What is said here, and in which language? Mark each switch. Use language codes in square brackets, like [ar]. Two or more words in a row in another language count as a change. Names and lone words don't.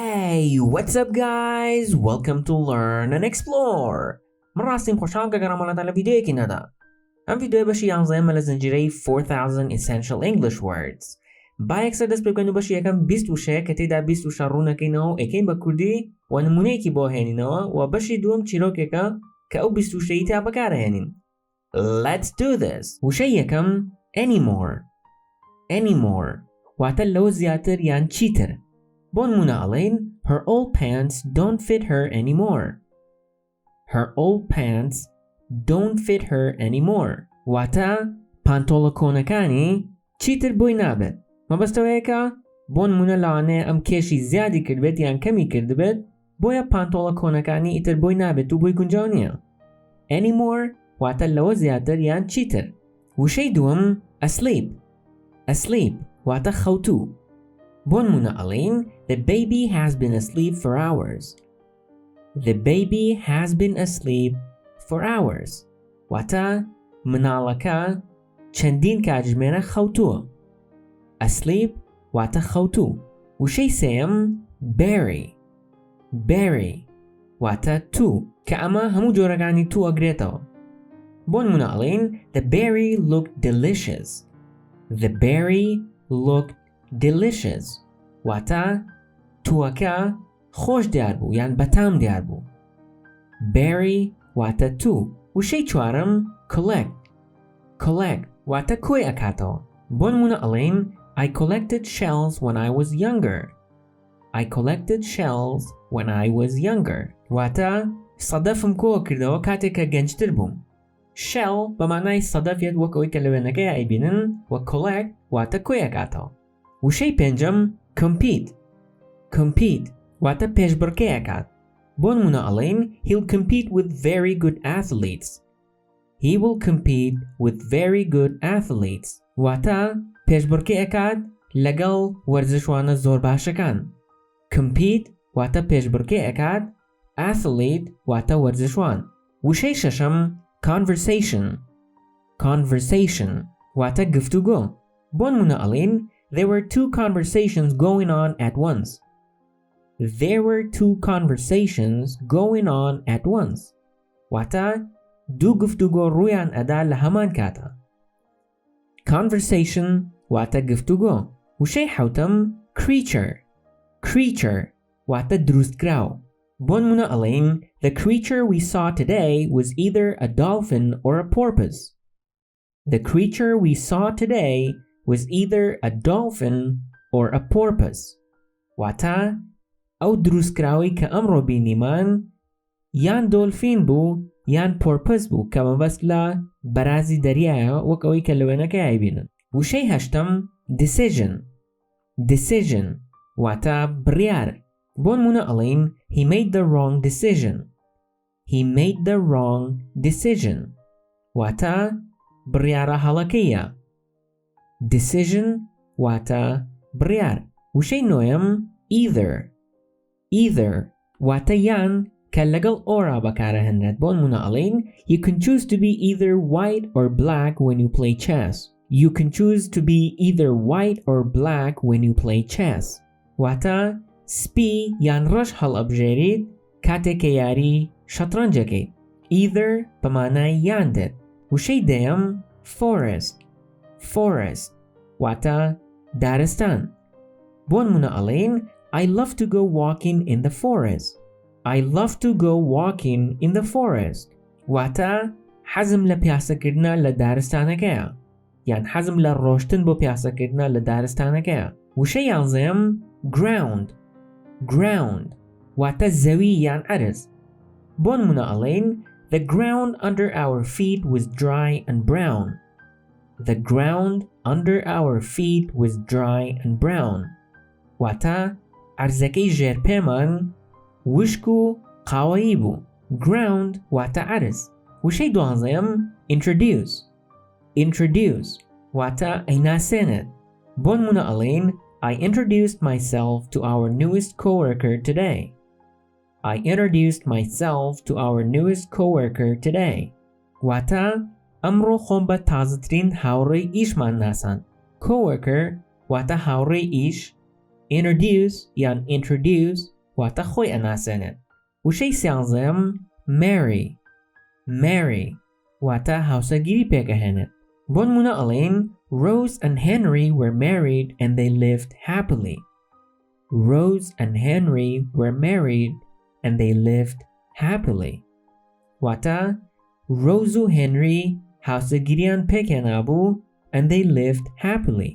[en] Hey, what's up guys? Welcome to Learn and Explore. [ckb] من راستیم خوشحال که گرامانتان لویدیویکی ندا. ام ویدیو بەشی 11 لە زنجیرەی 4000 Essential English Words. با یەکسەر دەست پێ بکەین و بەشی یەکەم 26 کە تێیدا 26 ڕوونەکەینەوە و ئەیکەین بە کوردی و نمونەیەکی بۆ هێنینەوە و بەشی دووەم چیرۆکێکە کە ئەو 26 تا بەکارهێنین. [en] Let's do this. [ckb] وشەی یەکەم anymore. [en] Anymore. [ckb] واتە لەوە زیاتر یان چیتر. بۆ نمونە ئەڵێین [en] her old pants don't fit her anymore. Her old pants don't fit her anymore. [ckb] واتە پانتۆڵە کۆنەکانی چیتر بۆی نابێت. مەبەستەوەیەکە بۆ نمونە لەوانەیە ئەم کێشی زیادی کردبێت یان کەمی کردبێت بۆیە پانتۆڵە کۆنەکانی ئیتر بۆی نابێت و بۆی گونجاو نییە. Anymore واتە لەوە زیاتر یان چیتر. وشەی دووەم asleep. Asleep واتە خەوتوو. بۆ نمونە ئەڵێین [en] the baby has been asleep for hours. The baby has been asleep for hours. [ckb] واتە مناڵەکە چەندین کاتژمێرە خەوتووە. Asleep واتە خەوتوو. وشەی سێیەم bury. Bury واتە تو کە ئەمە هەموو جۆرەکانی تو ئەگرێتەوە. بۆ نمونە ئەڵێین [en] the berry looked delicious. The berry looked delicious. [ckb] واتە تووەکە خۆش دیار بوو یان بەتام دیار بوو. Berry واتە تو. وشەی چوارم collect. Collect واتە کۆی ئەکاتەوە. بۆ نمونە ئەڵێین [en] I collected shells when I was younger. I collected shells when I was younger. [ckb] واتە سەدەفم کۆ کردەوە کاتێککە گەنجتر بووم. Shell بە مانای سەدەفێت وەک ئەوەی کە لە وێنەکەی ئەیبینن و collect واتە کۆی ئەکاتەوە. وشەی پێنجەم compete. Compete واتە پێشبڕکێ ئەکات. بۆ نمونە ئەڵێین [en] he'll compete with very good athletes. He will compete with very good athletes. [ckb] واتە پێشبڕکێ ئەکات لەگەڵ وەرزشوانە زۆر باشەکان. Compete واتە پێشبڕکێ ئەکات. Athlete واتە وەرزشوان. وشەی شەشەم conversation. Conversation واتە گفتوگۆ. بۆ نمونە ئەڵێین [en] there were two conversations going on at once. There were two conversations going on at once. [ckb] واتە دوو گفتوگۆ ڕوویان ئەدا لە هەمان کاتە. Conversation واتە گفتوگۆ. وشەی حەوتەم creature. Creature واتە دروستکراو. بۆ نمونە ئەڵێین [en] the creature we saw today was either a dolphin or a porpoise. The creature we saw today was either a dolphin or a porpoise. [ckb] واتە ئەو دروستکراوی کە ئەمڕۆ بینیمان یان دۆلفین بوو یان پۆرپز بوو کە مەبەست لە بەرازی دەریایە وەک ئەوەی کە لە وێنەکەی ئایبینن. وشەی هەشتەم decision. Decision واتە بڕیار. بۆ نمونە ئەڵێین [en] he made the wrong decision. He made the wrong decision. [ckb] واتە بڕیارە هەڵەکەیە. Decision واتە بڕیار. وشەی نۆیەم either. Either واتە یان کە لەگەڵ ئۆرا بەکارەهێنرێت. بۆ نمونە ئەڵێین [en] you can choose to be either white or black when you play chess. You can choose to be either white or black when you play chess. [ckb] واتە سپی یان ڕەش هەڵئەبژێریت کاتێک کە یاری شەترەنجەکەیت. Either بە مانای یان دێت. وشەی دەیەم forest. Forest واتە دارستان. بۆ نمونە ئەڵێین [en] I love to go walking in the forest. I love to go walking in the forest. [ckb] واتە حەزم لە پیاسەکردنە لە دارستانەکەیە یان حەزم لە ڕۆشتن بۆ پیاسەکردنە لە دارستانەکەیە. وشەی یانزەیەم ground. Ground واتە زەوی یان ئەرز. بۆ نمونە ئەڵێین [en] the ground under our feet was dry and brown. The ground under our feet was dry and brown. [ckb] واتە ئەرزەکەی ژێرپێمان وشک و قاوەیی بوو. Ground واتە ئەرز. وشەی دوانزەیەم introduce. Introduce واتە ئەیناسێنێت. بۆ نمونە ئەڵێین [en] I introduced myself to our newest coworker today. I introduced myself to our newest coworker today. [ckb] واتە ئەمڕۆ خۆم بە تازەترین هاوڕێی ئیشمان ناساند. Coworker واتە هاوڕێی ئیش. Introduce یان introduce واتە خۆی ئەناسێنێت. وشەی سیانزەم marry واتە هاوسەگیری پێکەهێنێت. بۆ نمونە ئەڵێن [en] Rose and Henry were married and they lived happily. Rose and Henry were married and they lived happily. [ckb] واتە Rose و Henry هاوسەگیریان پێکهێنابوو [en] and they lived happily.